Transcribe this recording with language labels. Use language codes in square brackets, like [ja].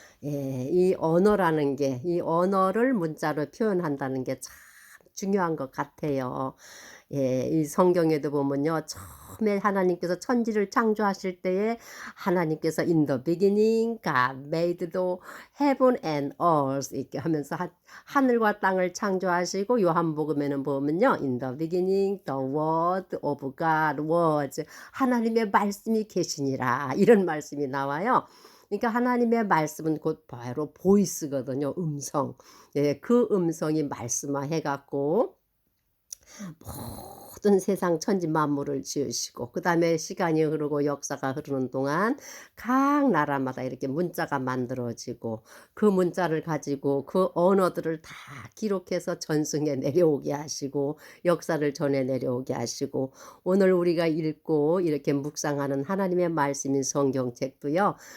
[ko] 예, 이 언어라는 게, 이 언어를 문자로 표현한다는 게 참 중요한 것 같아요. 예, 이 성경에도 보면요. 처음에 하나님께서 천지를 창조하실 때에 하나님께서 [en] In the beginning God made the heaven and earth [ko] 이렇게 하면서 하늘과 땅을 창조하시고 요한복음에는 보면요. [en] In the beginning the word of God was [ko] 하나님의 말씀이 계시니라 이런 말씀이 나와요. 그러니까 하나님의 말씀은 곧 바로 보이스거든요. 음성. 예, 그 음성이 말씀화해 갖고 모든 세상 천지 만물을 지으시고 그다음에 시간이 흐르고 역사가 흐르는 동안 각 나라마다 이렇게 문자가 만들어지고 그 문자를 가지고 그 언어들을 다 기록해서 전승에 내려오게 하시고 역사를 전해 내려오게 하시고 오늘 우리가 읽고 이렇게 묵상하는 하나님의 말씀인 성경책도요.